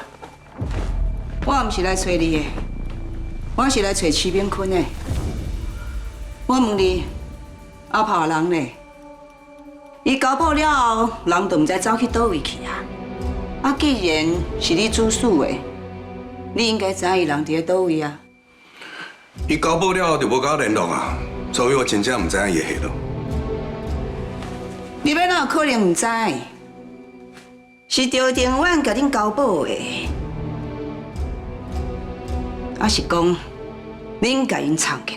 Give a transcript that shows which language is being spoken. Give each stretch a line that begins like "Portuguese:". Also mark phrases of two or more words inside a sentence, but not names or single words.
Min Nan Chinese: 我唔是来找你的，我是来找徐炳坤的。我问你，阿炮人呢？伊交保了后，人都唔知走去倒位去啊？啊，既然是你主事的，你应该知伊人伫咧倒位啊？伊交保了就无甲我联络啊，所以我真正唔知影伊的下落。你要哪有可能唔知？是赵定远甲恁交保的，还是讲恁甲因藏起来？